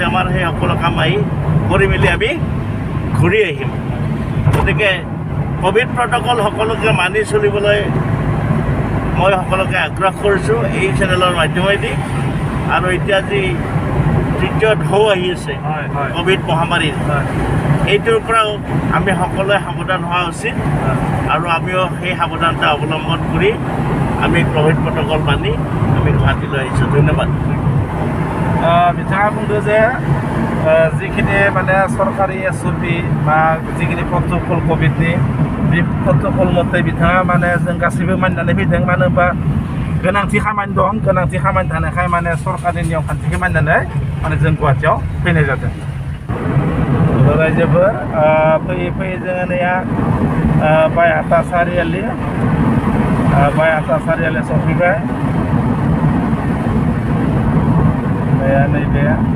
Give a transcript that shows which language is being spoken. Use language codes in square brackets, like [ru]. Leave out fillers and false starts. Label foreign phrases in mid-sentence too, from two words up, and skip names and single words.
[as] আমাৰ সেই সকলো কাম কৰি মেলি আমি ঘূৰি আহিম গতিকে কোভিড প্ৰট'কল সকলোকে মানি চলিবলৈ মই সকলোকে আগ্ৰহ কৰিছোঁ এই চেনেলৰ মাধ্যমেদি আৰু এতিয়া যি তৃতীয় ঢৌ আহি আছে কোভিড মহামাৰীৰ এইটোৰ পৰাও আমি সকলোৱে সাৱধান হোৱা উচিত আৰু আমিও সেই সাৱধানতা অৱলম্বন কৰি আমি কোভিড প্ৰট'কল মানি আমি গুৱাহাটীলৈ আহিছোঁ ধন্যবাদ [brx] बिथाङा बुंदों जे जिखिनि माने सरकारि एसअपि बा जिखिनि प्रट'कल कभिडनि बे प्रट'कल मथे बिथाङा माने जों गासैबो मानिनानै फैदों मानो होनबा गोनांथि खामानि दं गोनांथि खामानि थानायखाय माने सरकारनि नियम खान्थिखौ मानिनानै माने जों गुवाहाटीयाव फैनाय जादों रायजोफोर फैयै फैयै जोङो नैया बायहाथा सारियालि सफैबाय नैबे